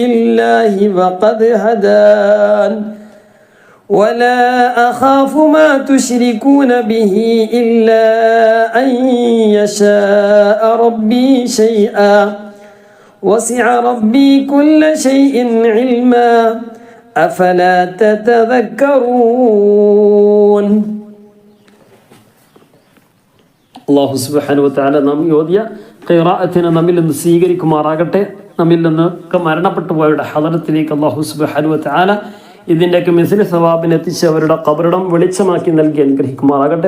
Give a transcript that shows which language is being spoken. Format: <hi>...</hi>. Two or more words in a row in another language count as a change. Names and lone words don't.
<ar>الله وقد هدان ولا أخاف ما تشركون به إلا أن يشاء ربي شيئا وسع ربي كل شيء علما أفلا تتذكرون. الله سبحانه وتعالى</ar> <ml>നാം ഓതിയ ഖിറാഅത്തിനെ നമ്മിൽ നിന്ന് സ്വീകരിക്കുമാറാകട്ടെ. നമ്മിൽ നിന്നൊക്കെ മരണപ്പെട്ടു പോയവരുടെ ഹദറത്തിലേക്ക്</ml> <ar>الله سبحانه وتعالى</ar> <ml>ഇതിൻ്റെയൊക്കെ മിസ്ലി സവാബിന് എത്തിച്ച് അവരുടെ ഖബറിടം വെളിച്ചമാക്കി നൽകി അനുഗ്രഹിക്കുമാറാകട്ടെ.</ml>